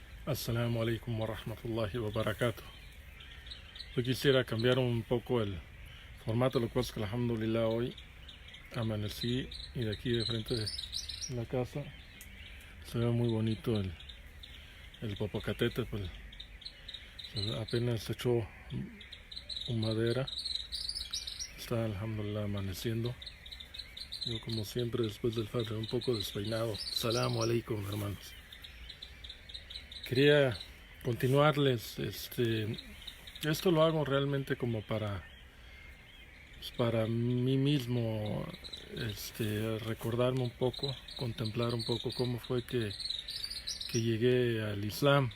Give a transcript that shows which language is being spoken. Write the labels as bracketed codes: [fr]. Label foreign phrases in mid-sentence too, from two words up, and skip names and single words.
[ar] السلام عليكم ورحمة الله وبركاته. [es] Yo quisiera cambiar un poco el formato, lo cual es que alhamdulillah hoy amanecí y de aquí de frente de la casa se ve muy bonito el Popocatépetl, pues, apenas echó madera, está alhamdulillah amaneciendo. Yo como siempre después del Fajr un poco despeinado. [ar] السلام عليكم, [es] hermanos. Quería continuarles, esto lo hago realmente como para mí mismo, recordarme un poco, contemplar un poco cómo fue que llegué al Islam.